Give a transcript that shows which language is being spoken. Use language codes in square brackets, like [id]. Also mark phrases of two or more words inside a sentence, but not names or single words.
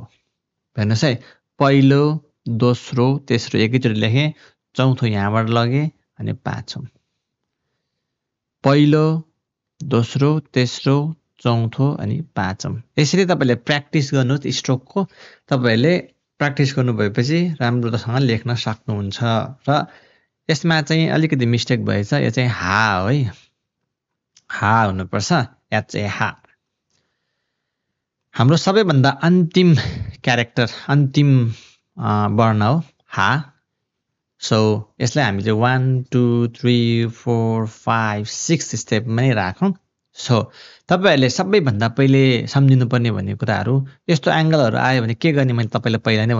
[ne] हेर्नुहोस् है पहिलो दोस्रो तेस्रो एकैचोटि लेखेँ चौथो यहाँबाट लगेँ अनि पाँचौं पहिलो दोस्रो तेस्रो चौथो अनि पाँचौं यसरी तपाईँले प्र्याक्टिस गर्नुहोस् स्ट्रोकको तपाईँहरूले प्र्याक्टिस गर्नुभएपछि राम्रोसँग लेख्न सक्नुहुन्छ र यसमा चाहिँ अलिकति मिस्टेक भएछ यो चाहिँ हा हो है हा हुनुपर्छ HA हाम्रो सबैभन्दा अन्तिम क्यारेक्टर अन्तिम वर्ण हो हा सो यसलाई हामीले 1 2 3 4 5 6 स्टेपमै राखौँ सो तपाईहरूले सबैभन्दा पहिले सम्झिनुपर्ने भन्ने कुराहरू यस्तो एङ्गलहरू आयो भने के गर्ने मैले तपाईँलाई पहिला नै